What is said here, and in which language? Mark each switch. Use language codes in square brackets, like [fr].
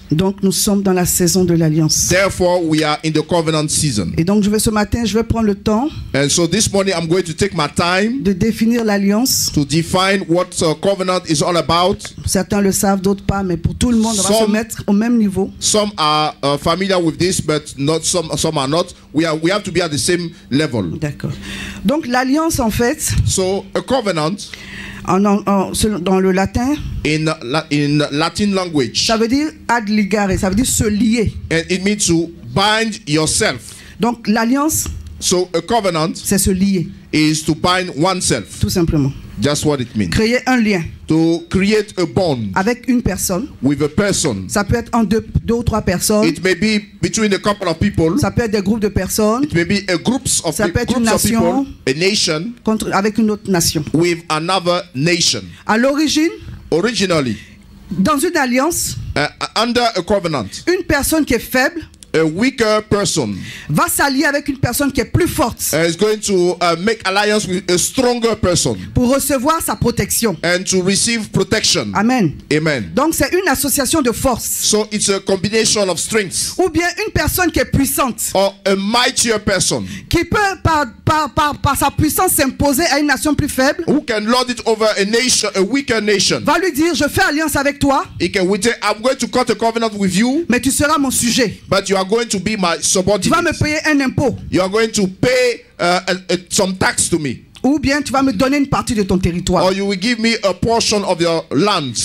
[fr] Donc nous sommes dans la saison de l'alliance. [en] Therefore, we are in the covenant season. [fr] Et donc ce matin, je vais prendre le temps [en] And so this morning, I'm going to take my time [fr] de définir l'alliance. [en] to define what covenant is all about. [fr] Certains le savent, d'autres pas, mais pour tout le monde, on va se mettre au même niveau. [en] Some are familiar with this, but not some are not. We have to be at the same level. [fr] D'accord. Donc l'alliance, en fait, [en] So a covenant [fr] dans le latin, [en] in Latin language, [fr] ça veut dire ad ligare, ça veut dire se lier. [en] and it means to bind yourself. [fr] Donc l'alliance, [en] So a covenant [fr] c'est se lier, [en] is to bind oneself. [fr] tout simplement. [en] Just what it means. [fr] Créer un lien [en] To create a bond [fr] avec une personne. [en] with a person. [fr] Ça peut être en deux ou trois personnes. [en] It may be between a couple of people. [fr] Ça peut être des groupes de personnes [en] It may be a groups of [fr] Ça peut être une [en] people, [fr] nation. [en] a nation [fr] avec une autre nation. [en] with another nation. [fr] À l'origine, [en] Originally, [fr] dans une alliance, [en] under a covenant, [fr] une personne qui est faible [en] a weaker person [fr] va s'allier avec une personne qui est plus forte [en] is going to make alliance with a stronger person [fr] pour recevoir sa protection. [en] and to receive protection. Amen. Amen. [fr] Donc c'est une association de forces. [en] So it's a combination of strengths, [fr] Ou bien une personne qui est puissante, [en] or a mightier person [fr] qui peut par sa puissance s'imposer à une nation plus faible, [en] who can lord it over a nation, a weaker nation. [fr] va lui dire, je fais alliance avec toi, [en] He can say, I'm going to cut a covenant with you, [fr] mais tu seras mon sujet. [en] but you are going to be my [fr] Tu vas me [en] subordinate. [fr] payer un impôt. [en] You are going to pay some tax to me, [fr] Ou bien tu vas me donner une partie de ton territoire. [en] or you will give me a portion of your lands.